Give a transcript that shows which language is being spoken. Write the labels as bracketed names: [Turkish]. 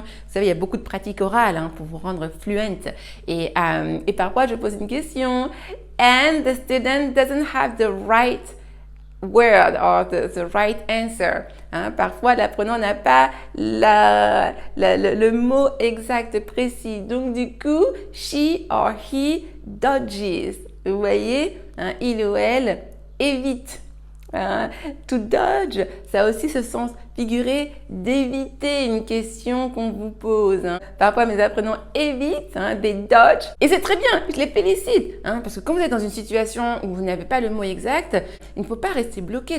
[French] Vous savez, il y a beaucoup de pratiques orales pour vous rendre fluent. Et parfois je pose une question [English] and the student doesn't have the right word or the right answer. [French] Parfois, l'apprenant n'a pas le mot exact précis. Donc, du coup, [English] she or he dodges. [French] Vous voyez, il ou elle évite. To dodge, ça a aussi ce sens figuré d'éviter une question qu'on vous pose. Parfois, mes apprenants évitent des dodge. Et c'est très bien, je les félicite. Parce que quand vous êtes dans une situation où vous n'avez pas le mot exact, il ne faut pas rester bloqué.